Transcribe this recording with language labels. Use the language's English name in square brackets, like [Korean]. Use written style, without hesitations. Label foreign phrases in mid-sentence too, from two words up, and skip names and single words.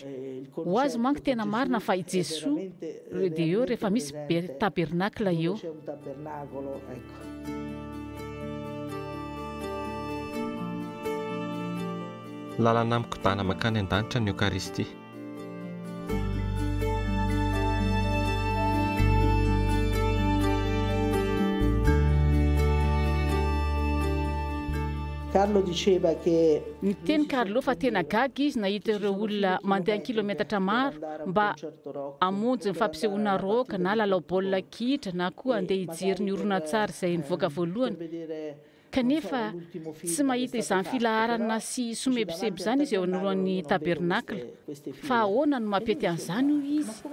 [Malagasy] Ho azy manko tena marina fa i Jesosy dia eo rehefa misy tabernakla eo. Lalana amikodana makany an-danitra ny Eucharistie. [Italian] Carlo diceva che [Malagasy] niteny Carlo fa tena gaga izy nahita ireo olona mandeha kilometatra maro mba hamonjy ny fampisehoana roka na lalao baolina kitra na koa andeha hijery ny horonan-tsary izay nivoaka voalohany. Kanefa tsy mahita izany filaharana sy somebiseby izany izy eo anoloan'ny tabernakla fa ahoana no mampety an'izany io izy.